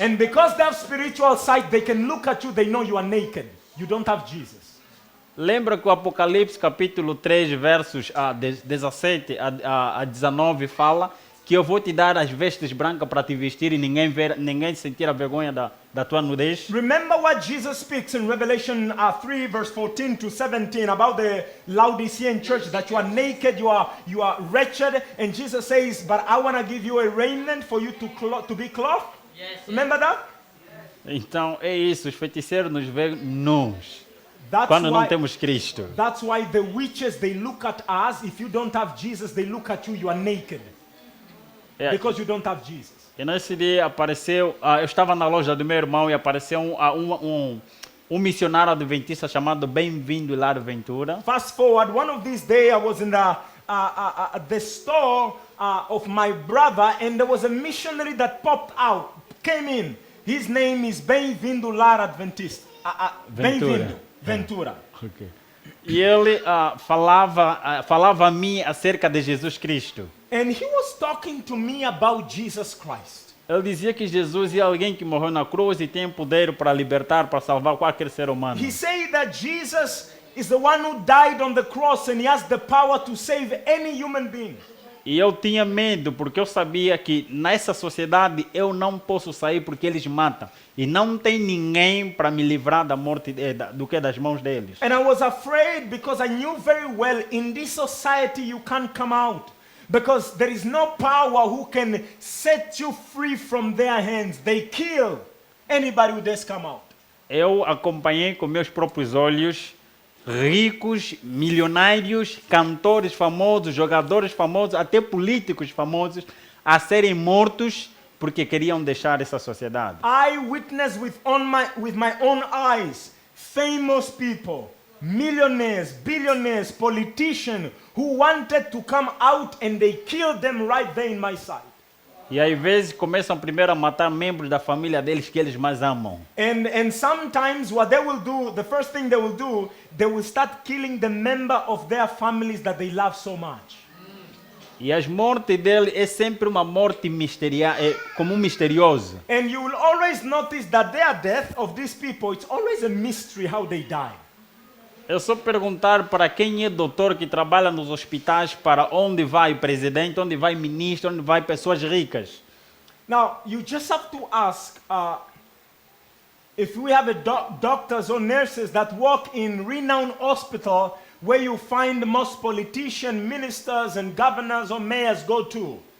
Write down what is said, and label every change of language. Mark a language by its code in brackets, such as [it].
[en] And because they have spiritual sight, they can look at you, they know you are naked. You don't have Jesus. [pt] Lembra que o Apocalipse capítulo 3, versos 17 a 19 fala que eu vou te dar as vestes brancas para te vestir e ninguém sentir a vergonha da tua nudez? [en] Remember what Jesus speaks in Revelation 3 verse 14 to 17 about the Laodicean church, that you are naked, you are wretched, and Jesus says, but I want to give you a raiment for you to be clothed. Yes. Remember that? [pt] Então é isso, os feiticeiros nos veem nus [en] That's [pt] quando não [en] why, [pt] temos Cristo. [en] that's why the witches, they look at us. If you don't have Jesus, they look at you, you are naked. [pt] É, [en] Because you don't have Jesus. [pt] e nesse dia apareceu, eu estava na loja do meu irmão e apareceu um missionário adventista chamado Bem-vindo Hilário Ventura. [en] Fast forward, one of these days I was in the store of my brother, and there was a missionary that popped out, came in. His name is Bem-vindo Lar Adventista. Bem-vindo Ventura. Okay. [pt] E ele falava a mim acerca de Jesus Cristo. [en] And he was talking to me about Jesus Christ. [pt] Ele dizia que Jesus é alguém que morreu na cruz e tem poder para libertar, para salvar qualquer ser humano. [en] He said that Jesus is the one who died on the cross and he has the power to save any human being. [pt] E eu tinha medo, porque eu sabia que nessa sociedade eu não posso sair porque eles matam. E não tem ninguém para me livrar da morte das mãos deles. [en] And I was afraid because I knew very well in this society you can't come out. Because there is no power who can set you free from their hands. They kill anybody who does come out. [pt] Eu acompanhei com meus próprios olhos ricos, milionários, cantores famosos, jogadores famosos, até políticos famosos a serem mortos porque queriam deixar essa sociedade. [en] I witnessed with my own eyes famous people, millionaires, billionaires, politicians who wanted to come out and they killed them right there in my sight. [pt] E às vezes começam primeiro a matar membros da família deles que eles mais amam. [en] And sometimes what they will do, the first thing they will do, they will start killing the member of their families that they love so much. [pt] E as mortes dele é sempre uma morte como misteriosa. [en] And you will always notice that their death of these people, it's always a mystery how they die. [pt] É só perguntar para quem é doutor que trabalha nos hospitais para onde vai o presidente, onde vai o ministro, onde vai pessoas ricas. [en] Now, you just have to ask if we have doctors or nurses that work in renowned hospital where you find most politicians, ministers and governors or mayors go to.